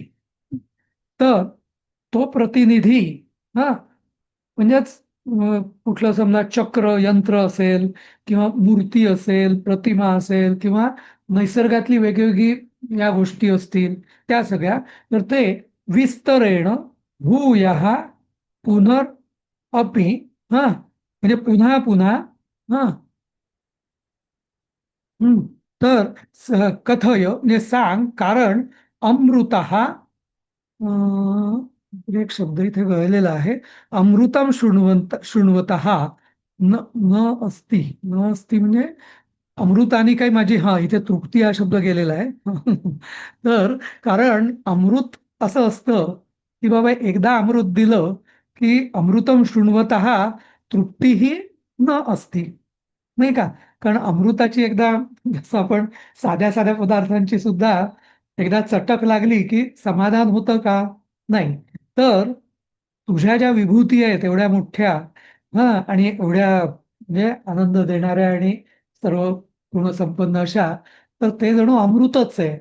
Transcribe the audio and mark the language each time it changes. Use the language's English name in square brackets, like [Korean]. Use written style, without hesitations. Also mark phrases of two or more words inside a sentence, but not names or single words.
[Marathi] तर तो प्रतिनिधी, हा म्हणजेच कुठलं समजा चक्र यंत्र असेल किंवा मूर्ती असेल, प्रतिमा असेल किंवा नैसर्गातली वेगवेगळी या गोष्टी असतील त्या सगळ्या, तर ते [Sanskrit] विस्तरेण भूयः पुनर अपि, [Marathi] म्हणजे पुन्हा पुन्हा, हा तर कथय म्हणजे सांग, कारण अमृतः, एक शब्द इथे गळलेला आहे, [Sanskrit] अमृतम शृण्वतः न न अस्ति, न अस्ति [Marathi] म्हणजे अमृताने काही माझी, इथे तृप्ती हा शब्द गेलेला आहे. तर कारण अमृत असं असतं की बाबा एकदा अमृत दिलं की [Sanskrit] अमृतम शृण्वतः [Marathi] तृप्तीही न असती, नाही का. कारण अमृताची एकदा, जसं आपण साध्या साध्या पदार्थांची सुद्धा एकदा चटक लागली की समाधान होतं का, नाही. तर तुझ्या ज्या विभूती आहेत एवढ्या मोठ्या, आणि एवढ्या म्हणजे आनंद देणाऱ्या आणि सर्व गुणसंपन्न अशा, तर ते जणू अमृतच आहे.